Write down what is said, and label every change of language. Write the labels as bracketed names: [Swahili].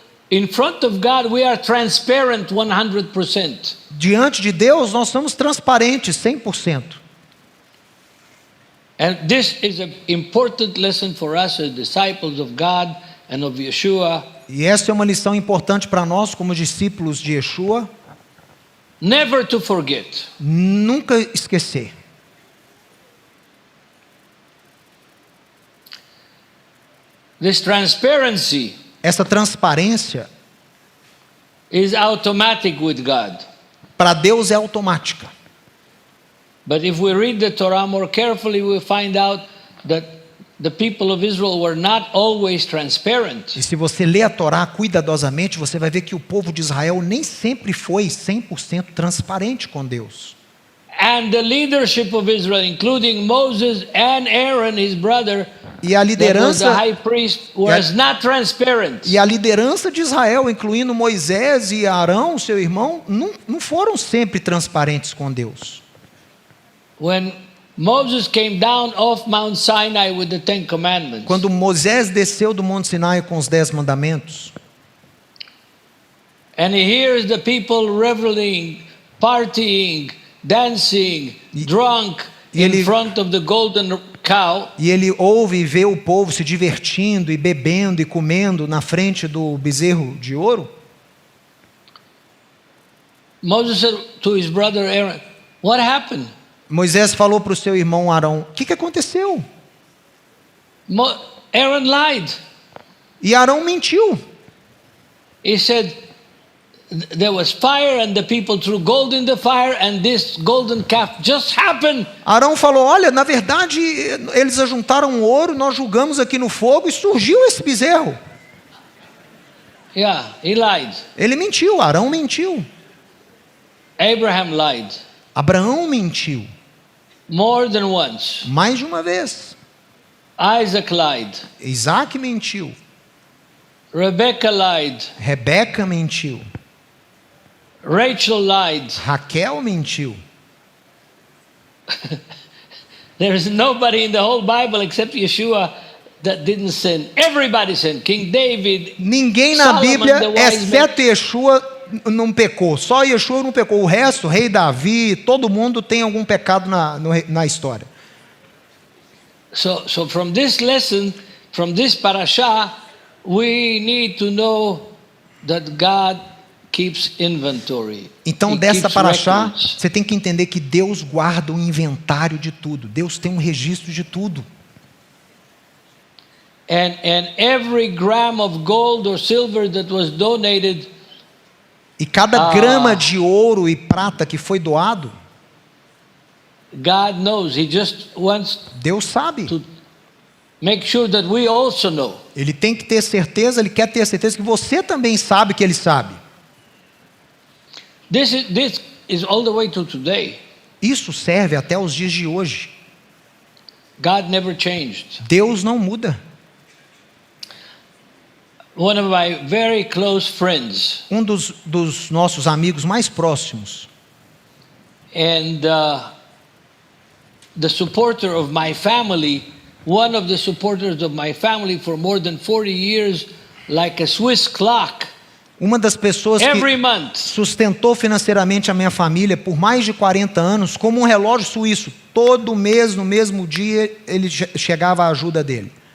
[English] In front of God, we are transparent 100%. [Portuguese] Diante de Deus, nós somos transparentes 100%. [English] And this is an important lesson for us as disciples of God and of Yeshua. [Portuguese] E essa é uma lição importante para nós como discípulos de Yeshua. [English] Never to forget. [Portuguese] Nunca esquecer. [English] This transparency. [Portuguese] Essa transparência [English] is automatic with God. [Portuguese] Para Deus é automática. [English] But if we read the Torah more carefully, we find out that the people of Israel were not always transparent. [Portuguese] E se você ler a Torá cuidadosamente, você vai ver que o povo de Israel nem sempre foi 100% transparente com Deus. [English] And the leadership of Israel, including Moses and Aaron, his brother, [Portuguese] e a liderança, [English] the high priest, was not transparent. [Portuguese] E a liderança de Israel, incluindo Moisés e Arão, seu irmão, não foram sempre transparentes com Deus. [English] When Moses came down off Mount Sinai with the Ten Commandments. [Portuguese] Quando Moisés desceu do Monte Sinai com os 10 mandamentos. [English] And he hears the people reveling, partying, dancing, drunk in front of the golden cow. [Portuguese] E ele ouve e vê o povo se divertindo e bebendo e comendo na frente do bezerro de ouro. [English] Moses said to his brother Aaron, "What happened?" [Portuguese] Moisés falou para o seu irmão Arão: o que aconteceu? [English] Aaron lied. [Portuguese] E Arão mentiu. [English] He said, there was fire and the people threw gold in the fire and this golden calf just happened. [Portuguese] Arão falou: olha, na verdade eles ajuntaram ouro, nós julgamos aqui no fogo e surgiu esse bezerro. [English] Yeah, he lied. [Portuguese] Ele mentiu, Arão mentiu. [English] Abraham lied. [Portuguese] Abraão mentiu. [English] More than once. [Portuguese] Mais de uma vez. [English] Isaac lied. [Portuguese] Isaac mentiu. [English] Rebecca lied. [Portuguese] Rebeca mentiu. [English] Rachel lied. [Portuguese] Raquel mentiu. [English] There is nobody in the whole Bible except Yeshua that didn't sin. Everybody sinned. King David. [Portuguese] Ninguém na Bíblia, exceto Yeshua, não pecou. Só Yeshua não pecou. O resto, rei Davi, todo mundo tem algum pecado na história. [English] So from this lesson, from this parasha, we need to know that God keeps inventory. [Portuguese] Então, dessa paraxá, você tem que entender que Deus guarda o inventário de tudo. Deus tem um registro de tudo. [English] And every gram of gold or silver that was donated, [Portuguese] e cada grama de ouro e prata que foi doado, [English] God knows. He just wants [Portuguese] Deus sabe. [English] To make sure that we also know. [Portuguese] Ele tem que ter certeza, ele quer ter certeza que você também sabe que ele sabe. [English] This is all the way to today. [Portuguese] Isso serve até os dias de hoje. [English] God never changed. [Portuguese] Deus não muda. [English] one of my very close friends, [Portuguese] um dos nossos amigos mais próximos, [English] and the supporter of my family, one of the supporters of my family for more than 40 years, like a Swiss clock, [Portuguese] uma das pessoas [English] every [Portuguese] que [English] month. [Portuguese] sustentou financeiramente a minha família por mais de 40 anos, como um relógio suíço, todo mês, no mesmo dia, ele chegava a ajuda dela.